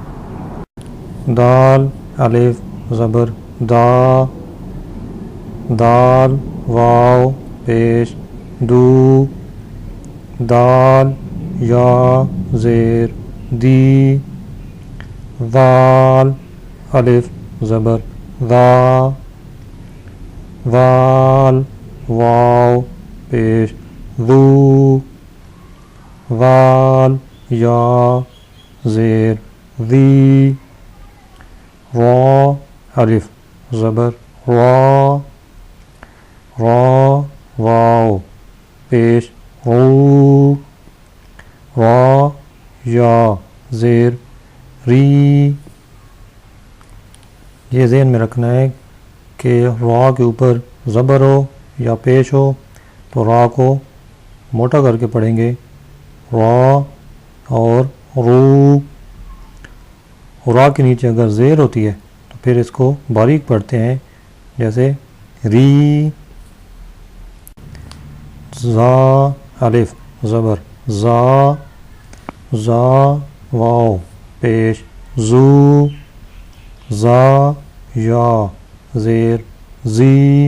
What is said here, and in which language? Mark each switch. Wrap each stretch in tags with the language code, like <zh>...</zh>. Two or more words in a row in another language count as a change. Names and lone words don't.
<ur>دال الف زبر دا، دال واو پیش دو، دال یا زیر دی۔ ذال الف زبر ذا، ذال واو پیش ذو، ذال یا زیر ذی۔ را الف زبر را، را واو پیش رو، را یا زیر ری۔ یہ ذہن میں رکھنا ہے کہ را کے اوپر زبر ہو یا پیش ہو تو را کو موٹا کر کے پڑھیں گے، را اور رو۔ را کے نیچے اگر زیر ہوتی ہے تو پھر اس کو باریک پڑھتے ہیں، جیسے ری۔ زا الف زبر زا، زا واو پیش زو، زا یا زیر زی۔</ur>